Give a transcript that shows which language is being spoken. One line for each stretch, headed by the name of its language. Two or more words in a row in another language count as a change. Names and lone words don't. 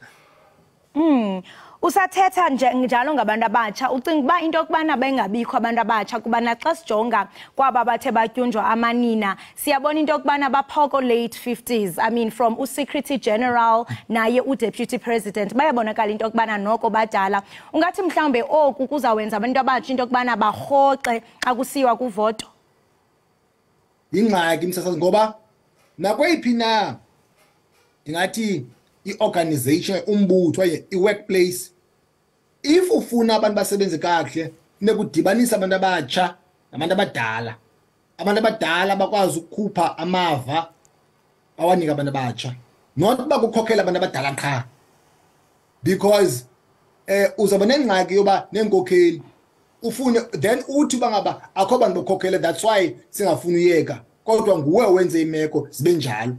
Xhosa: Usathetha njalo ngabantu abatsha ucinga uba into yokubana bengabikho abantu abatsha kubana xa sijonga kwaba bathe batyunjwa amanina siyabona into yokubana baphoko
English: late 50s. I mean from
Xhosa: u-
English: Secretary General
Xhosa: naye u-
English: Deputy President
Xhosa: bayabonakala into yokubana noko badala. Ungathi mhlawumbe oku kuzawenza abantu abatsha into yokubana barhoxe akusiwa kuvoto? Yingxaki msasazi ngoba nakweyiphi na ndingathi i-organization umbutho i-workplace if ufuna abantu basebenze kakuhle nekudibanisa abantu abatsha nabantu abadala. Abantu abadala bakwazi ukukhupha amava bawanika abantu abatsha not bakukhokhela abantu abadala qha because uzaba nengxaki yoba nenkokheli ufune then uthi bangaba akho bantu bokhokhela
English: that's why
Xhosa: singafuna uyeka kodwa nguwe wenze imeko zibe njalo.